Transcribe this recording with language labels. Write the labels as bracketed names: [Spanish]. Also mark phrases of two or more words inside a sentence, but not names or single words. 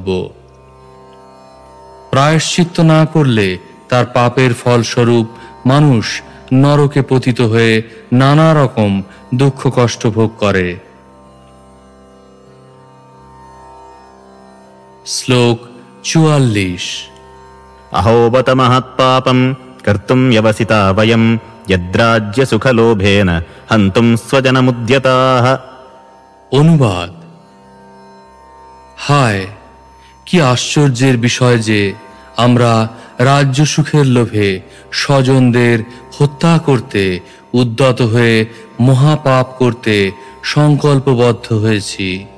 [Bangla] প্রায়শ্চিত্ত না করলে তার পাপের ফলস্বরূপ মানুষ নরকে পতিত হয়ে নানা রকম দুঃখ কষ্ট ভোগ করে। শ্লোক 44। [Sanskrit] अहोबत महत्पापं कर्तुं व्यवसिता वयं यद्राज्य सुखलोभेन हन्तुं स्वजनमुद्यताः। [Bangla] অনুবাদ: হায়, কি আশ্চর্যের বিষয় যে আমরা রাজ্য সুখের লোভে স্বজনদের হত্যা করতে উদ্যত হয়ে মহাপাপ করতে সংকল্পবদ্ধ হয়েছি।